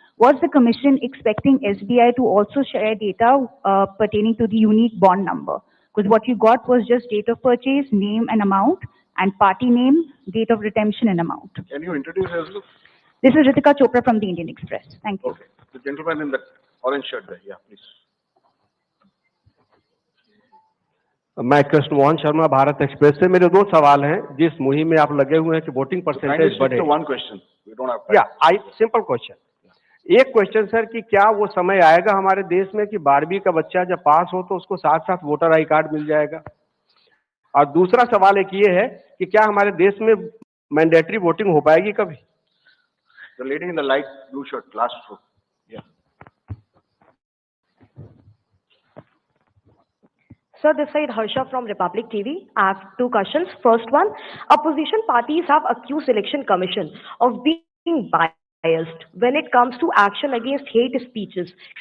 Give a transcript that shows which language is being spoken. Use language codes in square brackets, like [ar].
[en] Was the Commission expecting SBI to also share data pertaining to the unique bond number? Because what you got was just date of purchase, name and amount, and party name, date of redemption and amount. Can you introduce yourself? This is Ritika Chopra from the Indian Express. Thank you. Okay. The gentleman in the orange shirt there. Yeah, please. [hi] मैं Krishna Mohan Sharma Bharat express से। मेरे दो सवाल हैं। जिस मुहिम में आप लगे हुए हैं कि वोटिंग परसेंटेज बढ़े। [en] One question. We don't have time. [hi] या सिंपल क्वेश्चन। एक क्वेश्चन सर कि क्या वो समय आएगा हमारे देश में कि 12वीं का बच्चा जब पास हो तो उसको साथ साथ वोटर आई कार्ड मिल जाएगा? और दूसरा सवाल एक ये है कि क्या हमारे देश में मैंडेटरी वोटिंग हो पाएगी कभी? [en] The lady in the light blue shirt, last row. Yeah. Sir, this side Harsha from Republic TV. I have two questions. First one, opposition parties have accused Election Commission of being biased when it comes to action against hate speeches.